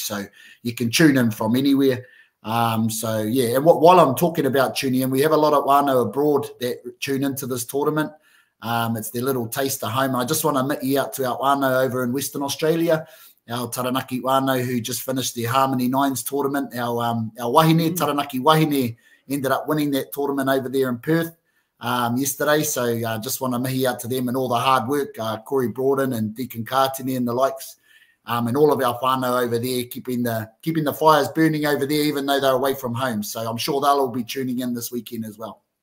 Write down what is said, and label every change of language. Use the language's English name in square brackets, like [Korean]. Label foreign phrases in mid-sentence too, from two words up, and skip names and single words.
[English] So you can tune in from anywhere. So yeah, and while I'm talking about tuning in, we have a lot of whānau abroad that tune into this tournament. It's their little taste of home. I just want to admit you out to our whānau over in Western Australia, our Taranaki Whānau, who just finished their Harmony Nines tournament. Our wahine, Taranaki wahine, ended up winning that tournament over there in Perth yesterday. So just want to mihi out to them and all the hard work, Corey Broaden and Deacon Kātini and the likes, and all of our whānau over there, keeping the fires burning over there, even though they're away from home. So I'm sure they'll all be tuning in this weekend as well.